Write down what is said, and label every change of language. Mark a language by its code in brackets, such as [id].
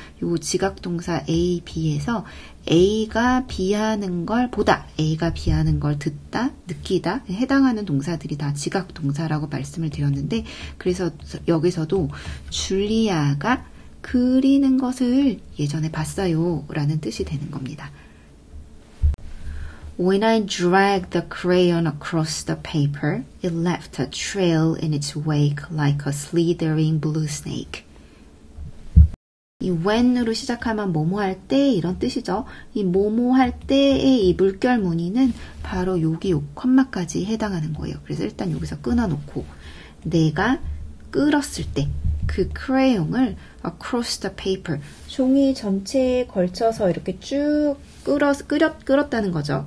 [ko] 이 지각동사 A, B에서 A가 B하는 걸 보다, A가 B하는 걸 듣다, 느끼다 해당하는 동사들이 다 지각동사라고 말씀을 드렸는데 그래서 여기서도 줄리아가 그리는 것을 예전에 봤어요 라는 뜻이 되는 겁니다. [en] When I dragged the crayon across the paper, it left a trail in its wake like a slithering blue snake. [ko] 이 when으로 시작하면 뭐뭐 할 때 이런 뜻이죠. 이 뭐뭐 할 때의 이 물결 무늬는 바로 여기 콤마까지 해당하는 거예요. 그래서 일단 여기서 끊어놓고 내가 끌었을 때 그 크레용을 [en] across the paper, [ko] 종이 전체에 걸쳐서 이렇게 쭉 끌었다는 거죠.